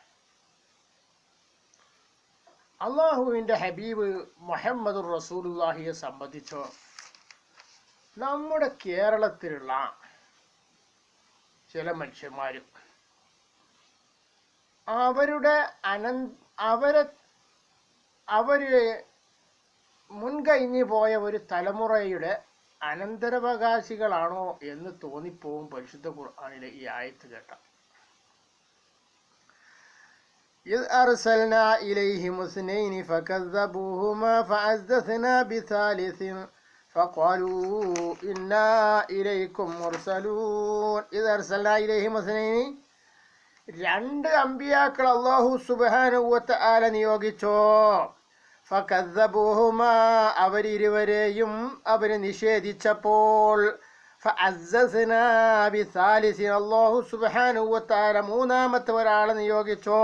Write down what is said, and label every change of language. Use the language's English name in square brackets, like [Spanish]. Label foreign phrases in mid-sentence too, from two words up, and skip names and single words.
[Malayalam] അള്ളാഹുവിൻ്റെ ഹബീബ് [Arabic] محمد رسول الله [Malayalam] സംബന്ധിച്ച് നമ്മുടെ കേരളത്തിലുള്ള ചില മനുഷ്യന്മാർ അവര് മുൻകഴിഞ്ഞു പോയ ഒരു തലമുറയുടെ അനന്തരാവകാശികളാണോ എന്ന് തോന്നിപ്പോവും പരിശുദ്ധ ഖുർആനിലെ ഈ ആയത്ത് കേട്ട. [Arabic] إذ أرسلنا إليهم اثنين فكذبوهما فعززنا بثالث فقالوا إنا إليكم مرسلون. إذ أرسلنا إليهم اثنين, [Malayalam] രണ്ട് അമ്പിയാക്കൾ [Arabic] الله سبحانه وتعالى [Malayalam] നിയോഗിച്ചോ. ഫകദ്ദബൂഹുമാ, അവരിരുവരെയും അവര് നിഷേധിച്ചപ്പോൾ [Arabic] فعززنا بثالث, الله سبحانه وتعالى [Malayalam] മൂന്നാമത്തെ ഒരാളെ നിയോഗിച്ചോ.